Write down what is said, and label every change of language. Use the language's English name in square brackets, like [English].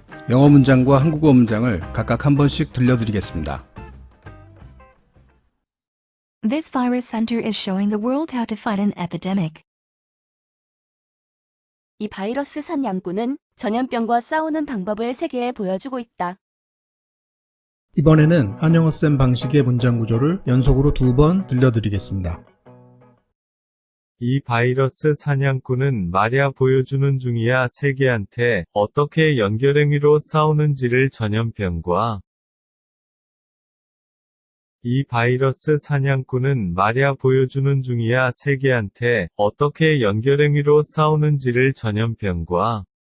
[Korean] 영어 문장과 한국어 문장을 각각 한 번씩 들려드리겠습니다. [English] This virus center is showing the world how to fight an epidemic. [Korean] 이 바이러스 사냥꾼은 전염병과 싸우는 방법을 세계에 보여주고 있다. 이번에는 한영어쌤 방식의 문장 구조를 연속으로 2번 들려드리겠습니다. 이 바이러스 사냥꾼은 말야 보여주는 중이야 세계한테 어떻게 연결행위로 싸우는지를 전염병과 이 바이러스 사냥꾼은 말야 보여주는 중이야 세계한테 어떻게 연결행위로 싸우는지를 전염병과